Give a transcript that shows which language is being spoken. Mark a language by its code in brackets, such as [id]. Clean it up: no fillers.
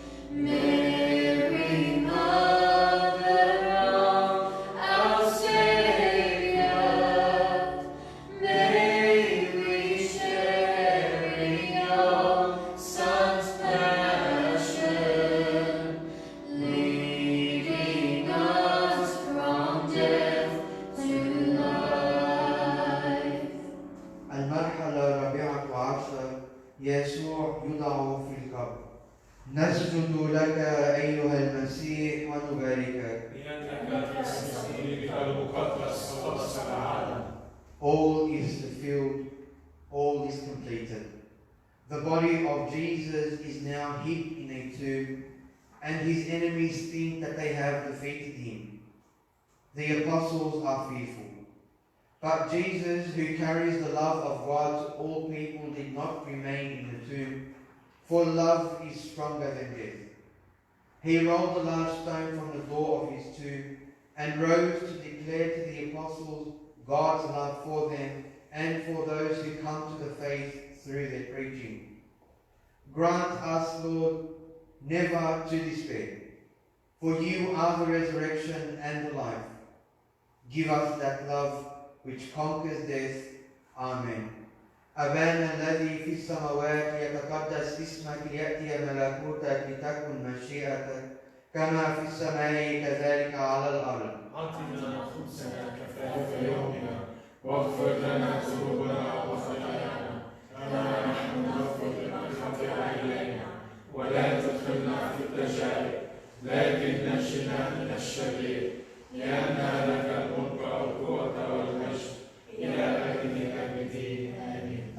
[en] Mary, Mother of our Savior, may we share in your Son's passion, leading us from death to life. [ar] المرحلة الرابعة عشر، يسوع يوضع في القبر. نسجد لك أيها المسيح ونباركك. لأنك تستحيل المقدس خلص العالم. [en] All is fulfilled, all is completed. The body of Jesus is now hid in a tomb, and his enemies think that they have defeated him. The apostles are fearful. But Jesus, who carries the love of God to all people, did not remain in the tomb, for love is stronger than death. He rolled a large stone from the door of his tomb and rose to declare to the apostles God's love for them and for those who come to the faith through their preaching. Grant us, Lord, never to despair, for you are the resurrection and the life. Give us that love which conquers death. Amen. [ar] أبانا الذي في السماوات يتقدس اسمك ليأتي ملكوتك لتكن مشيئتك كما في السماء كذلك على الأرض. أعطنا خبزنا كفاف يومنا واغفر لنا ذنوبنا وخطايانا كما نحن نغفر لمن خطأ إلينا ولا تدخلنا في التجارب لكن نجنا من الشرير لأن لك الملك والقوة والمجد إلى أبد الآبدين آمين.